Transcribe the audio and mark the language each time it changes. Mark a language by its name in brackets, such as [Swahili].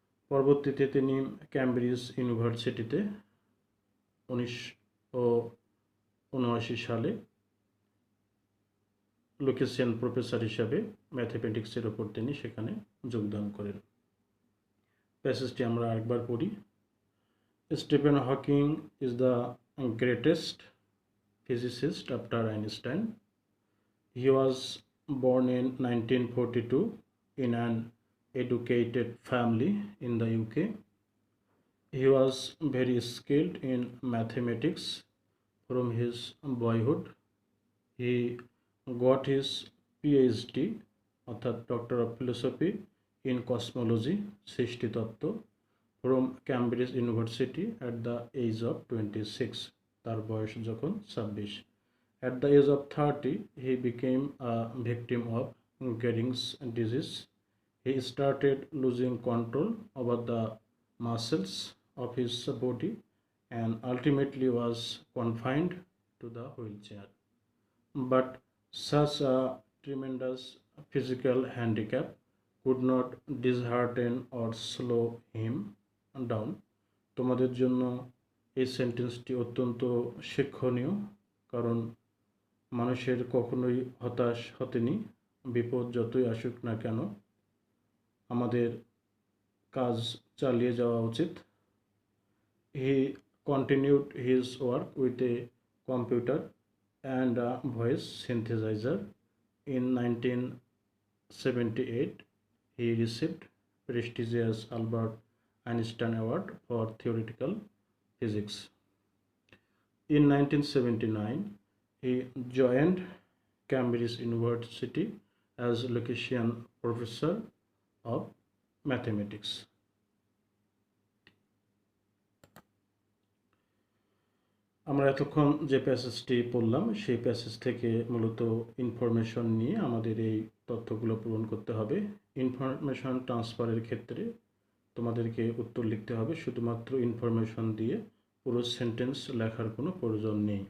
[Bangla] পরবর্তীতে তিনি ক্যামব্রিজ ইউনিভার্সিটিতে 1979 সালে লুকেসিয়ান প্রফেসর হিসাবে ম্যাথমেটিক্সের ওপর তিনি সেখানে যোগদান করেন। প্যাসেজটি আমরা আরেকবার পড়ি। [English] Stephen Hawking is the greatest physicist after Einstein. He was born in 1942 in an educated family in the UK. He was very skilled in mathematics from his boyhood. He got his PhD অর্থাৎ Doctor of Philosophy in Cosmology সৃষ্টিতত্ত্ব from Cambridge University at the age of 26. [Bangla] তার বয়স যখন 26। [English] At the age of 30 he became a victim of Gehrig's disease. He started losing control over the muscles of his body and ultimately was confined to the wheelchair. But such a tremendous physical handicap could not dishearten or slow him down. [Bangla] তোমাদের জন্য এই সেন্টেন্সটি অত্যন্ত শিক্ষণীয়, কারণ মানুষের কখনোই হতাশ হতেনি। বিপদ যতই আসুক না কেন আমাদের কাজ চালিয়ে যাওয়া উচিত। [English] He continued his work with a computer and a voice synthesiser. In 1978 he received prestigious Albert Einstein Award for Theoretical Physics. In 1979, he joined Cambridge University as Lucasian Professor of Mathematics. [Bangla] আমরা এতক্ষণ যে প্যাসেজটি পড়লাম সেই প্যাসেজ থেকে মূলত information নিয়ে আমাদের এই তথ্যগুলো পূরণ করতে হবে। ইনফরমেশন ট্রান্সফারের ক্ষেত্রে তোমাদেরকে উত্তর লিখতে হবে, শুধুমাত্র ইনফরমেশন দিয়ে পুরো সেন্টেন্স লেখার কোনো প্রয়োজন নেই।